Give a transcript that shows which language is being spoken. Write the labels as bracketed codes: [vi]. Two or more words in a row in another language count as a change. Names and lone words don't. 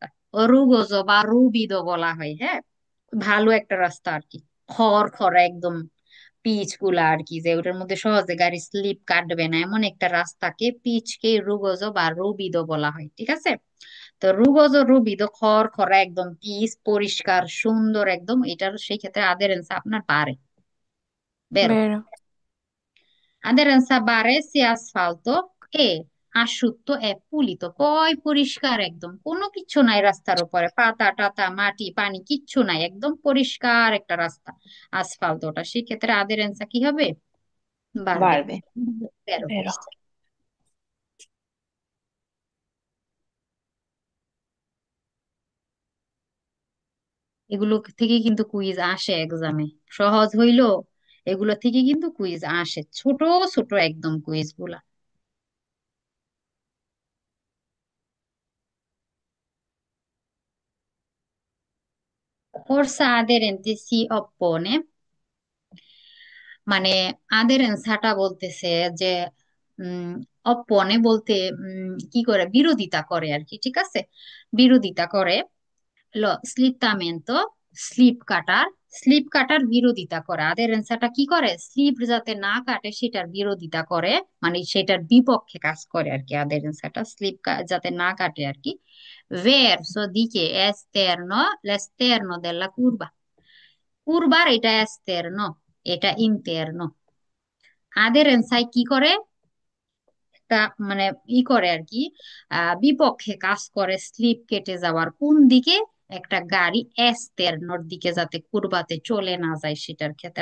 [bn] ও রুগোজো বা রুবিদো বলা হয়, হ্যাঁ, ভালো একটা রাস্তা আর কি, খড় খড় একদম, পিচ গুলা আর কি, যে ওটার মধ্যে সহজে গাড়ি স্লিপ কাটবে না, এমন একটা রাস্তাকে পিচকে রুগজ বা রুবিদো বলা হয়, ঠিক আছে। তো রুগজ রুবিদো, খড় খড়া একদম, পিচ পরিষ্কার সুন্দর একদম, এটার সেই ক্ষেত্রে আদেরেন্স আপনার বাড়ে। [it] বেরো, Vero, aderenza বাড়ে সে asfalto এ asciutto è pulito, [bn] পয় পরিষ্কার একদম, কোনো কিচ্ছু নাই রাস্তার উপরে, পাতা টাতা মাটি পানি কিচ্ছু নাই, একদম পরিষ্কার একটা রাস্তা আসফাল্টটা, সেক্ষেত্রে আদেরেন্সা কি হবে, বাড়বে। বাড়বে। তেরো [it] vero. [bn] পৃষ্ঠা। এগুলো থেকে কিন্তু কুইজ আসে এক্সামে, সহজ হইলো, এগুলো থেকে কিন্তু কুইজ আসে, ছোট ছোট একদম কুইজ গুলা। [it] Forza aderente si oppone, [bn] মানে আদের অ্যান্সারটা বলতেছে যে উম অপনে বলতে কি করে, বিরোধিতা করে আর কি, ঠিক আছে, বিরোধিতা করে। [it] lo slittamento, [bn] স্লিপ কাটার, স্লিপ কাটার বিরোধিতা করে, আদের অ্যান্সারটা কি করে, স্লিপ যাতে না কাটে সেটার বিরোধিতা করে, মানে সেটার বিপক্ষে কাজ করে আর কি, আদের অ্যান্সারটা স্লিপ যাতে না কাটে আর কি। [it] verso দিকে esterno, l'esterno della curva, [bn] কুরবার এটা এক্সটার্নো, এটা ইন্টারনো। আদেরেন্সাই কি করে, তা মানে ই করে আর কি, বিপক্ষে কাজ করে, স্লিপ কেটে যাওয়ার কোন দিকে, একটা গাড়ি এক্সটার্নোর দিকে যাতে কুরবাতে চলে না যায় সেটার ক্ষেত্রে।